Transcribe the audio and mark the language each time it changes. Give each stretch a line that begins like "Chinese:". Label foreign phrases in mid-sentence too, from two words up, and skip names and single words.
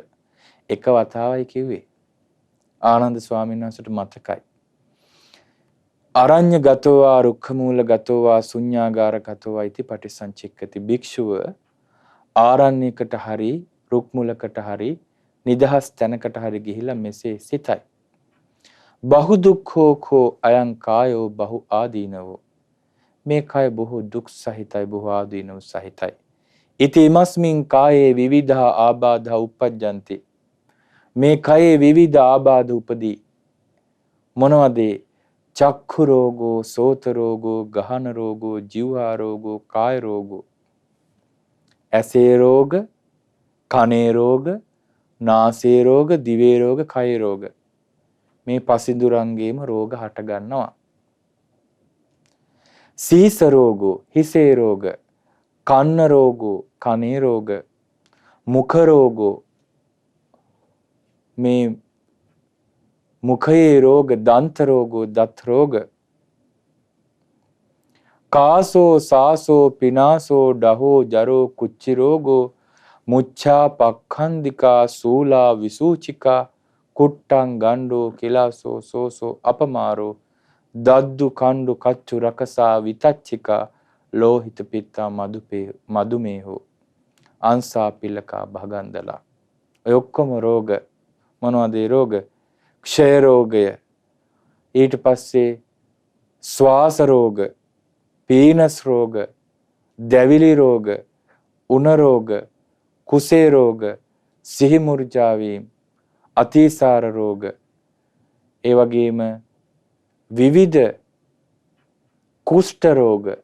Sinhala: එක වතාවයි කිව්වේ. ආනන්ද ස්වාමීන් වහන්සේට මතකයි.
Pali: අරඤ්‍ය ගතෝවා රුක්ඛ මූල ගතෝවා ශුඤ්ඤාගාර ගතෝවා ඉති පටිසංචික්කති.
Sinhala: භික්ෂුව ආරණ්‍යයකට හරි රුක් මුලකට හරි නිදහස් තැනකට හරි ගිහිලා මෙසේ සිතයි.
Pali: බහු දුක්ඛෝ කෝ අයං කායෝ බහු ආදීනවෝ.
Sinhala: මේ කය බොහෝ දුක් සහිතයි බොහෝ ආදීනව සහිතයි.
Pali: ඉති ඉමස්මින් කායේ විවිධා ආබාධා උපජ්ජන්ති.
Sinhala: මේ කයේ විවිධ ආබාධ උපදී. මොනවද?
Pali: චක්ඛු රෝගෝ, සෝත රෝගෝ, ගහන රෝගෝ, ජීවා රෝගෝ, කාය රෝගෝ.
Sinhala: ඇසේ රෝග, කනේ රෝග, නාසයේ රෝග, දිවේ රෝග, කය රෝග. මේ පසිඳුරන්ගේම රෝග හට ගන්නවා.
Pali: සීස රෝගෝ,
Sinhala: හිසේ රෝග,
Pali: කන්න රෝගෝ,
Sinhala: කනේ රෝග,
Pali: මුඛ රෝගෝ,
Sinhala: මේ මුඛයේ රෝග,
Pali: දන්ත රෝගෝ,
Sinhala: දත් රෝග.
Pali: කාසෝ සාසෝ පිනාසෝ ඩහෝ ජරෝ කුච්චි රෝගෝ මුච්ඡා පක්ඛන්දිකා සූලා විසූචිකා කුට්ටං ගණ්ඩෝ කිලාසෝ සෝසෝ අපමාරෝ දද්දු කණ්ඩු කච්චු රකසා විතච්චිකා ලෝහිත පිත්තා මදුමේහෝ අංසා පිලකා භගන්දලා.
Sinhala: ඔය ඔක්කොම රෝග මොනවද? රෝග ක්ෂය රෝගය, ඊට පස්සේ ශ්වාස රෝග, පීනස් රෝග, දැවිලි රෝග, උණ රෝග, කුසේ රෝග, සිහි මුර්ජා වීම, අතිසාර රෝග, ඒ වගේම විවිධ කුෂ්ඨ රෝග,